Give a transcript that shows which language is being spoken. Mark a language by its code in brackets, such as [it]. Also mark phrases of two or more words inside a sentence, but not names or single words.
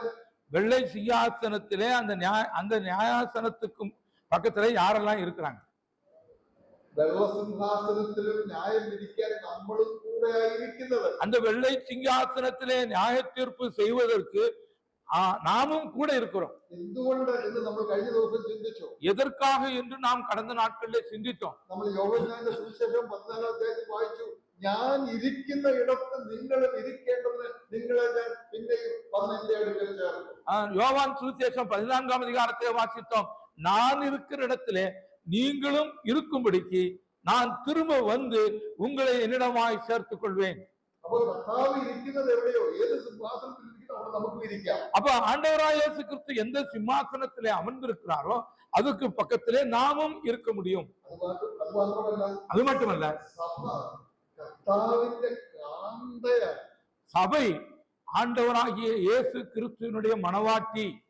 [ta] வெள்ளை சிங்காசனத்திலே அந்த நியாயாசனத்துக்கும் பக்கத்திலே யாரெல்லாம் இருக்கிறாங்க? வெள்ளை சிங்காசனத்திலும் நியாயம் விதிக்க நம்மளும் கூட இருக்கிறது. அந்த வெள்ளை சிங்காசனத்திலே நியாய தீர்ப்பு செய்வதற்கு நாமும் கூட இருக்கிறோம். [ml] എന്തുകൊണ്ട് എന്ന് നമ്മൾ കഴിഞ്ഞ ദിവസം ചിന്തിച്ചു. [ta] எதற்காக என்று நாம் கடந்த நாட்களிலே சிந்தித்தோம். [ml] നമ്മൾ യോഹന്നാന്റെ സുവിശേഷം 14 അധ്യായത്തിൽ വായിച്ചു, ഞാൻ ഇരിക്കുന്ന ഇടത്ത് നിങ്ങളും ഇരിക്കേണ്ടതിന് നിങ്ങളെ ഞാൻ പിന്നെയും വന്ന് എന്റെ അടുക്കൽ ചേർക്കും. [ta] யோவான் சுவிசேஷம் 14ஆம் அதிகாரத்தை வாசித்தோம். நான் இருக்கிற இடத்திலே நீங்களும் இருக்கும்படிக்கு நான் திரும்ப வந்து உங்களை என்னிடமாய் சேர்த்துக் கொள்வேன். [ml] അപ്പോൾ കർത്താവ് ഇരിക്കുന്നത് എവിടെയോ, ഏത് സിംഹാസനത്തിൽ ഇരിക്കുന്നോ അവിടെ നമുക്ക് ഇരിക്കാം. [ta] அப்ப ஆண்டவராகிய இயேசு கிறிஸ்து எந்த சிம்மாசனத்திலே அமர்ந்திருக்கிறாரோ அதுக்கு பக்கத்திலே நாமும் இருக்க முடியும். அது மட்டுமல்ல, சபை ஆண்டவராகிய இயேசு கிறிஸ்துவினுடைய மணவாட்டி.